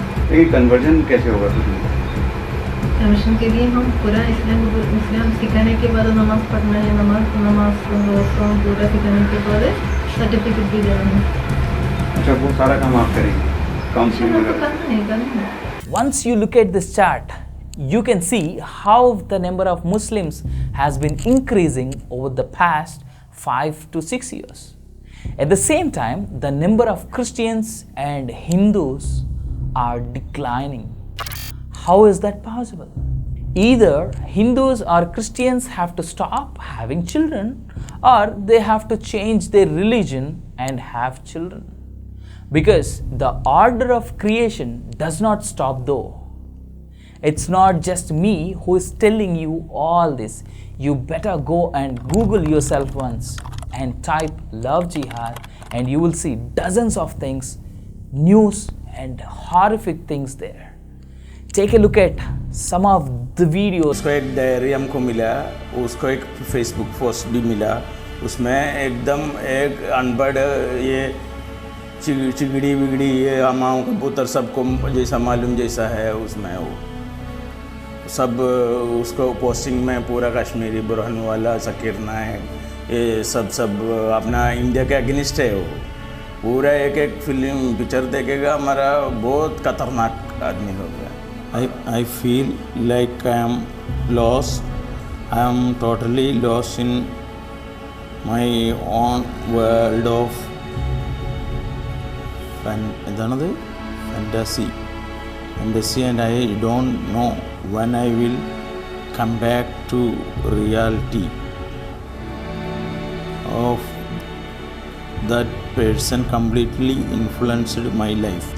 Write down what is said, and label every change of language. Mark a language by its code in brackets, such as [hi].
[hi] लेकिन कन्वर्जन कैसे होगा फिर? कमीशन के लिए हम पूरा इस्लाम सिखाने के बाद नमाज पढ़ना है, नमाज पूरा सिखाने के बाद सर्टिफिकेट भी देना है। अच्छा, वो सारा काम आप करेंगे, काउंसलिंग वगैरह? करना है। [en] Once you look at this chart, you can see how the number of Muslims has been increasing over the past 5 to 6 years. At the same time, the number of Christians and Hindus are declining. How is that possible? Either Hindus or Christians have to stop having children, or they have to change their religion and have children. Because the order of creation does not stop though. It's not just me who is telling you all this. You better go and Google yourself once and type love jihad, and you will see dozens of things, news and horrific things there. Take a look at some of the videos. [hi] उसको एक diary हमको मिला, उसको एक Facebook post भी मिला, उसमें एकदम एक अनपढ़ ये चिगड़ी बिगड़ी ये अमाओं कबूतर सबको जैसा मालूम जैसा है, उसमें वो सब उसको पोस्टिंग में पूरा कश्मीरी बुरहान वाला सकीर नायक ये सब अपना इंडिया के अगेंस्ट है। वो पूरा एक फिल्म पिक्चर देखेगा, हमारा बहुत खतरनाक आदमी हो गया। [en] I feel like I am lost. I am totally lost in my own world of fantasy, and I don't know when I will come back to reality of that person completely influenced my life.